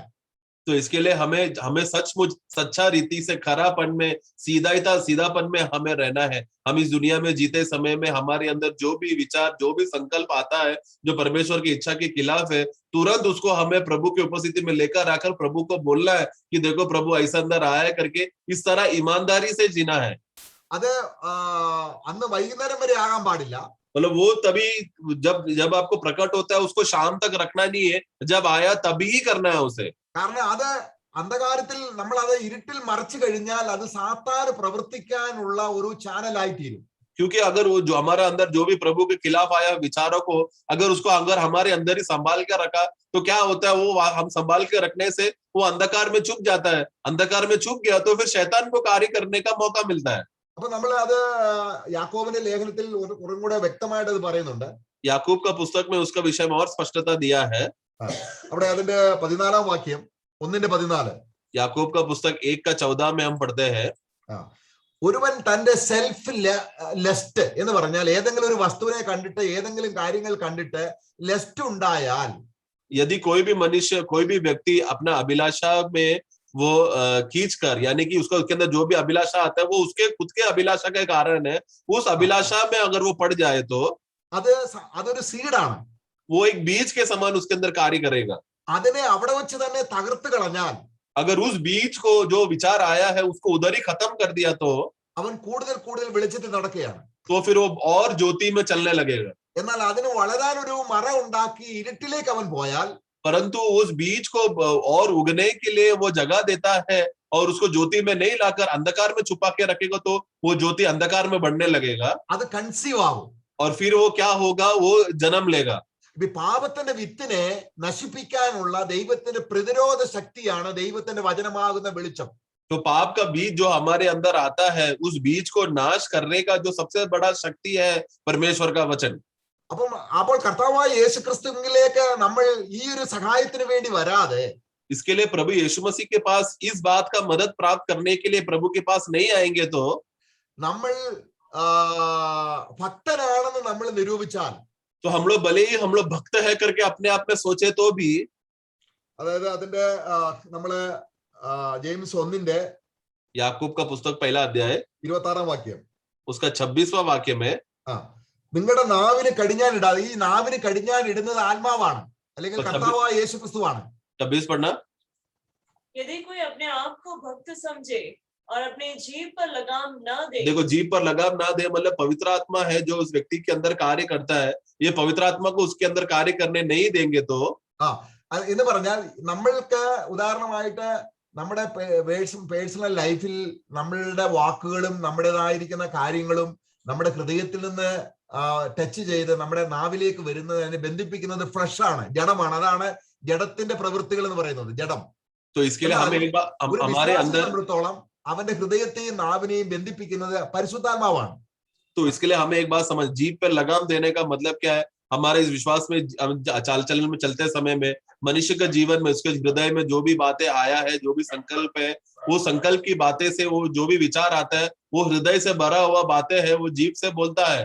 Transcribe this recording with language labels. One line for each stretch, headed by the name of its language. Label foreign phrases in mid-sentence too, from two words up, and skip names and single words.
Hindi: तो इसके लिए हमें सचमुच सच्चा रीति से खरापन में, सीधापन में हमें रहना है. हम इस दुनिया में जीते समय में हमारे अंदर जो भी विचार, जो भी संकल्प आता है जो परमेश्वर की इच्छा के खिलाफ है, तुरंत उसको हमें प्रभु की उपस्थिति में लेकर आकर प्रभु को बोलना है कि देखो प्रभु ऐसा अंदर आया है करके. इस तरह ईमानदारी से जीना है.
Malayalam: അത് അന്ന് വൈകുന്നേരം വരെ ആകാൻ പാടില്ല.
Hindi: मतलब वो तभी जब आपको प्रकट होता है उसको शाम तक रखना नहीं है, जब आया तभी ही करना है उसे.
Malayalam: കാരണം അത് അന്ധകാരത്തിൽ നമ്മൾ അത് ഇരുട്ടിൽ മറച്ചു കഴിഞ്ഞാൽ അത് സാത്താന് പ്രവർത്തിക്കാനുള്ള ഒരു ചാനലായി തീരും.
Hindi: क्योंकि अगर वो जो हमारा अंदर जो भी प्रभु के खिलाफ आया विचारों को अगर हमारे अंदर ही संभाल कर रखा, तो क्या होता है, वो हम संभाल के रखने से वो अंधकार में छुप जाता है. अंधकार में छुप गया तो फिर शैतान को कार्य करने का मौका मिलता है.
Malayalam: അപ്പൊ നമ്മൾ അത് യാക്കോബിന്റെ ലേഖനത്തിൽ കുറച്ചും കൂടെ വ്യക്തമായിട്ട് അത് പറയുന്നുണ്ട്.
Hindi: याकूब का पुस्तक में उसका विषय में और स्पष्टता दिया है.
Malayalam: അവിടെ അതിന്റെ 14ാം വാക്യം 1:14
Hindi: याकूब का पुस्तक 1:14 में हम पढ़ते हैं,
Malayalam: ഒരുവൻ തന്റെ
English: self lust
Malayalam: എന്ന് പറഞ്ഞാൽ ഏതെങ്കിലും ഒരു വസ്തുവിനെ കണ്ടിട്ട്, ഏതെങ്കിലും കാര്യങ്ങൾ കണ്ടിട്ട് ലെസ്റ്റ് ഉണ്ടായാൽ,
Hindi: यदि कोई भी मनुष्य, कोई भी व्यक्ति अपना अभिलाषा में वो खींच कर, यानी कि उसके अंदर जो भी अभिलाषा आता है वो उसके खुद के अभिलाषा के कारण है, उस अभिलाषा में अगर वो पड़ जाए तो
Malayalam: അതൊരു സീഡാണ്.
Hindi: वो एक बीज के समान उसके अंदर कार्य करेगा.
Malayalam: അതിനെ അവിടെ വെച്ച് തന്നെ തകർത്ത് കളഞ്ഞാൽ,
Hindi: अगर उस बीज को जो विचार आया है उसको उधर ही खत्म कर दिया तो
Malayalam: അവൻ കൂടുതൽ കൂടുതൽ വെളിച്ചത്തിൽ നടക്കുകയാണ്.
Hindi: तो फिर वो और ज्योति में चलने लगेगा.
Malayalam: എന്നാൽ അതിന് വളരാൻ ഒരു മറ ഉണ്ടാക്കി ഇരുട്ടിലേക്ക് അവൻ പോയാൽ,
Hindi: परंतु उस बीज को और उगने के लिए वो जगह देता है और उसको ज्योति में नहीं लाकर अंधकार में छुपा के रखेगा तो वो ज्योति अंधकार में बढ़ने लगेगा.
Malayalam: അത് കൺസീവ് ആവും.
Hindi: और फिर वो क्या होगा, वो जन्म लेगा.
Malayalam: പാപത്തിന്റെ വിത്തിനെ നശിപ്പിക്കാനുള്ള ദൈവത്തിന്റെ പ്രതിരോധ ശക്തിയാണ് ദൈവത്തിന്റെ വചനമാകുന്ന വെളിച്ചം.
Hindi: तो पाप का बीज जो हमारे अंदर आता है, उस बीज को नाश करने का जो सबसे बड़ा शक्ति है परमेश्वर का वचन.
Malayalam: അപ്പോൾ കർത്താവായ യേശുക്രിസ്തുവിലേക്ക് നമ്മൾ ഈ ഒരു സഹായത്തിന് വേണ്ടി വരാതെ,
Hindi: इसके लिए प्रभु यीशु मसीह के पास इस बात का मदद प्राप्त करने के लिए प्रभु के पास नहीं आएंगे तो
Malayalam: നമ്മൾ ഭക്തനാണെന്ന് നമ്മൾ നിരൂപിച്ചാൽ,
Hindi: तो हम लोग भले ही हम लोग भक्त है करके अपने आप में सोचे तो भी,
Malayalam: അതായത് അതിന്റെ നമ്മള് ജെയിംസ് 1
Hindi: याकूब का पुस्तक पहला अध्याय
Malayalam: 26 वाक्യം,
Hindi: उसका 26वां वाक्य में,
Malayalam: നിങ്ങളുടെ നാവിന് കടിഞ്ഞാൻ ഇടാതെ, ഈ നാവിന് കടിഞ്ഞാൻ ഇടുന്നത് ആത്മാവാണ്, അല്ലെങ്കിൽ
Hindi: तो
Malayalam: കർത്താവായ യേശു ക്രിസ്തുവാണ്.
Hindi: 26 पढ़ना। यदि कोई अपने आप को भक्त समझे और अपने जीभ पर लगाम न दे, देखो, जीभ पर लगाम ना दे मतलब पवित्र आत्मा है जो उस व्यक्ति के अंदर कार्य करता है, ये पवित्र आत्मा को उसके अंदर कार्य करने नहीं देंगे तो,
Malayalam: എന്ന് പറഞ്ഞാൽ നമ്മൾക്ക് ഉദാഹരണമായിട്ട് നമ്മുടെ
English: personal life
Malayalam: നമ്മളുടെ വാക്കുകളും നമ്മുടേതായിരിക്കുന്ന കാര്യങ്ങളും നമ്മുടെ ഹൃദയത്തിൽ നിന്ന് ടച്ച് ചെയ്ത് നമ്മുടെ നാവിലേക്ക് വരുന്നത്, അതിനെ ബന്ധിപ്പിക്കുന്നത് ഫ്ലഷ് ആണ്, ജഡമാണ്. അതാണ് ജഡത്തിന്റെ പ്രവൃത്തികൾ എന്ന് പറയുന്നത്, ജഡം.
Hindi: तो इसके लिए हमें एक बार हमारे अंदर,
Malayalam: സംബന്ധിച്ചിടത്തോളം അവന്റെ ഹൃദയത്തെയും നാവിനെയും ബന്ധിപ്പിക്കുന്നത് പരിശുദ്ധാത്മാവാണ്.
Hindi: तो इसके लिए हमें एक बात समझ, जीभ पर लगाम देने का मतलब क्या है? हमारे इस विश्वास में चाल चलन में चलते समय में मनुष्य के जीवन में उसके हृदय में जो भी बातें आया है, जो भी संकल्प है, वो संकल्प की बातें से वो जो भी विचार आता है वो हृदय से भरा हुआ बातें है, वो जीभ से बोलता है।